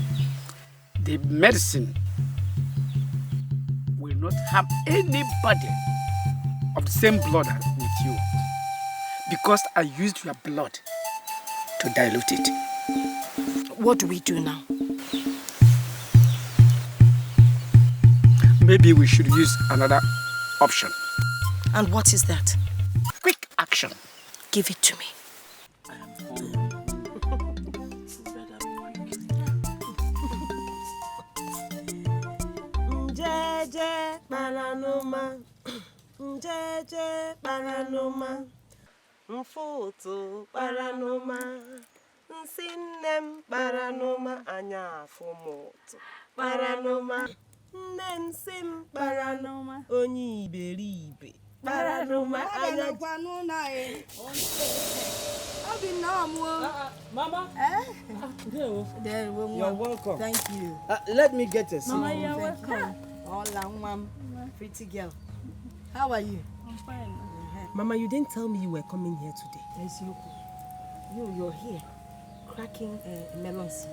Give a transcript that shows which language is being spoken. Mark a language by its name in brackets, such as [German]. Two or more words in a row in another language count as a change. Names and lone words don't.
[English] The medicine will not harm anybody of the same blood with you, because I used your blood to dilute it. what do we do now? Maybe we should use another option. And what is that? Quick action. Give it to me. [Igbo] Njeje paranoma, njeje paranoma, mfoto paranoma, nsinem paranoma, anya fumoto paranoma, nensim paranoma, onyi iberibe paranoma, anya [English] Mama. You're welcome. Thank you. Let me get a seat. Mama, you're welcome. Hola, mom. Pretty girl. How are you? I'm fine. Mama, you didn't tell me you were coming here today. Yes, you're here, cracking melon seed.